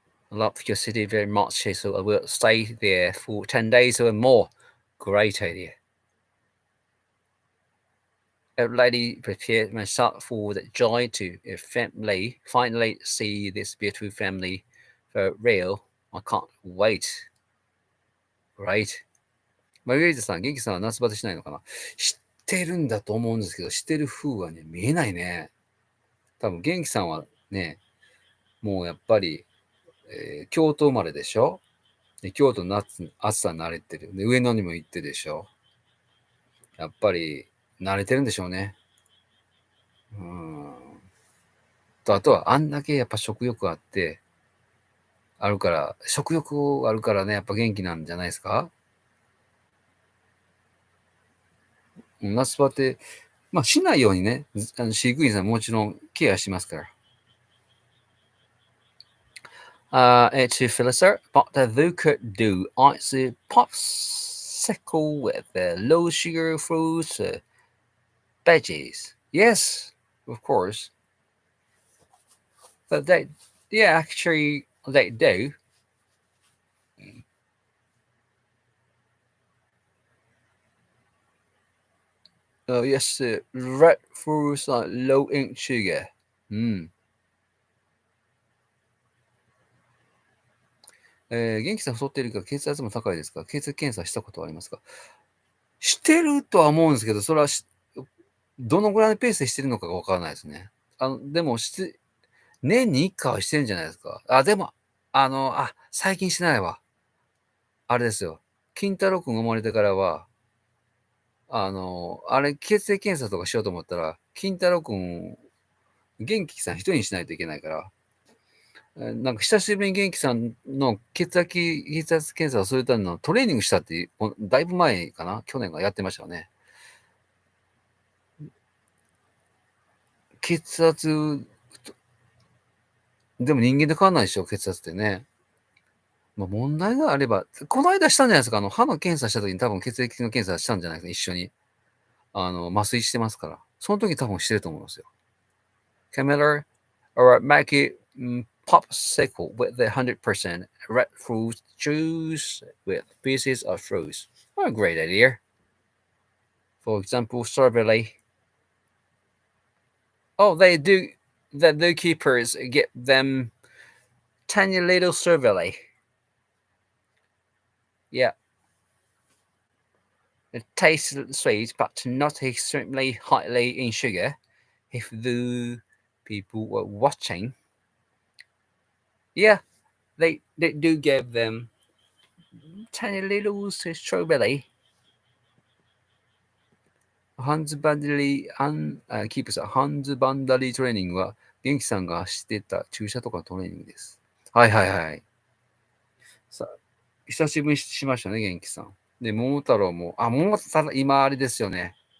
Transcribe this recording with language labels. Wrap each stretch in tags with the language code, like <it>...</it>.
<en>I love your city very much, so I will stay there for 10 days or more. Great idea. Already prepared myself for the joy to finally see this beautiful family for real. I can't wait. Right?</en> <ja>マルゲリータさん、元気さんは夏バテしないのかな？知ってるんだと思うんですけど、してる風はね、見えないね。多分、元気さんはね、もうやっぱり、京都生まれでしょ？で京都の暑さに慣れてる。で、上野にも行ってるでしょ？やっぱり、慣れてるんでしょうね。あとは、あんだけやっぱ食欲あって、食欲あるからね、やっぱ元気なんじゃないですか？夏バテ、しないようにね、飼育員さんもちろんケアしますから。</ja> <en>It's a filter, but they could do ice popsicle with low sugar fruits, veggies. Yes, of course. But actually, they do. Yes, red fruits are low in sugar.</en> <ja>元気さん太っているか、血圧も高いですか？血液検査したことはありますか？してるとは思うんですけど、それはどのぐらいのペースでしてるのかがわからないですね。でも年に1回はしてるんじゃないですか。でも、最近してないわ。あれですよ。金太郎くんが生まれてからは、血液検査とかしようと思ったら、金太郎くん、元気さん一人にしないといけないから、なんか久しぶりに元気さんの血圧検査をするためのトレーニングしたって、だいぶ前かな？去年がやってましたよね。血圧、でも人間で変わんないでしょ、血圧ってね。問題があれば、この間したんじゃないですか。歯の検査した時に多分血液の検査したんじゃないですか、一緒に。麻酔してますから。その時多分してると思いますよ。</ja> <en>Camilla, or make it popsicle with the 100% red fruit juice with pieces of fruits. What a great idea. For example, strawberry. Oh, they do. The zookeepers get them tiny little strawberry. Yeah. It tastes sweet, but not extremely highly in sugar. If the people were watching, yeah, they do give them tiny little strawberry.</en> <ja>ハンズバンダリー、キープさん、ハンズバンダリートレーニングは、元気さんがしてた注射とかトレーニングです。はいはいはい。さ、久しぶりにしましたね、元気さん。で、桃太郎も、桃太郎、今あれですよね。</ja>